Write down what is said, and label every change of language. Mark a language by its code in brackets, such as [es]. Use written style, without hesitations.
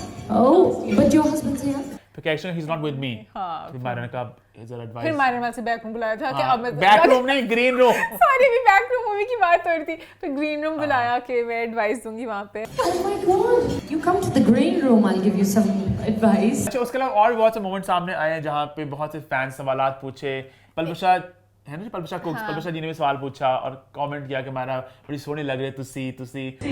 [en] Oh, but your husband's here. तो actually he is not with me. [hi] हाँ, फिर मायरा ने कहा [en] is there advice, [hi] फिर मायरा ने से बैक रूम बुलाया था कि अब मैं बैक रूम नहीं ग्रीन रूम। सारी भी बैक रूम मूवी की बात हो रही थी, फिर ग्रीन रूम बुलाया कि मैं एडवाइस दूंगी वहां पे। [en] Oh my God! You come to the green room. I'll give you some advice. [hi] अच्छा, उसके अलावा और बहुत से मोमेंट सामने आए हैं जहाँ पे बहुत से फैंस सवालात पूछे। पलबशा है ना, पलबशा को पलबशा जी ने भी सवाल पूछा और कमेंट किया कि हमारा बड़ी सोहनी लग रही है [pa] तुसी तुसी।